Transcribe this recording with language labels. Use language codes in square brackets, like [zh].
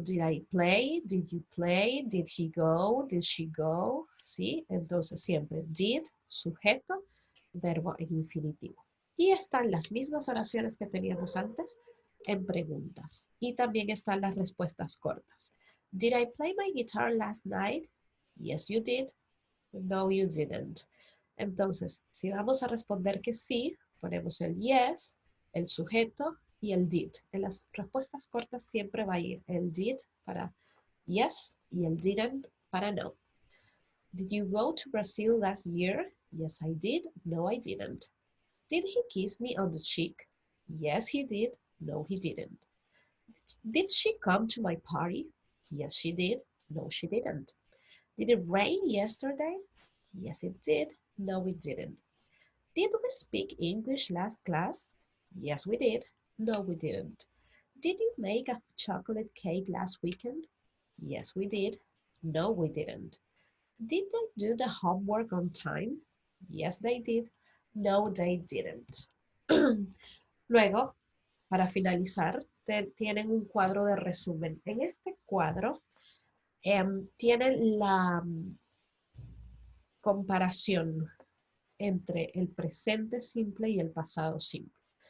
[en] Did I play? Did you play? Did he go? Did she go? ¿Sí? [es] Entonces, siempre did, sujeto, verbo en infinitivo. Y están las mismas oraciones que teníamos antes en preguntas. Y también están las respuestas cortas. [en] Did I play my guitar last night? Yes, you did. No, you didn't. [es] Entonces, si vamos a responder que sí, ponemos el yes, el sujeto y el did. En las respuestas cortas siempre va a ir el did para yes y el didn't para no. [en] Did you go to Brazil last year? Yes, I did. No, I didn't. Did he kiss me on the cheek? Yes, he did. No, he didn't. Did she come to my party? Yes, she did. No, she didn't. Did it rain yesterday? Yes, it did. No, it didn't. Did we speak English last class? Yes, we did. No, we didn't. Did you make a chocolate cake last weekend? Yes, we did. No, we didn't. Did they do the homework on time? Yes, they did. No, they didn't. [es] Luego, para finalizar, tienen un cuadro de resumen. En este cuadro tienen la comparación entre el presente simple y el pasado simple.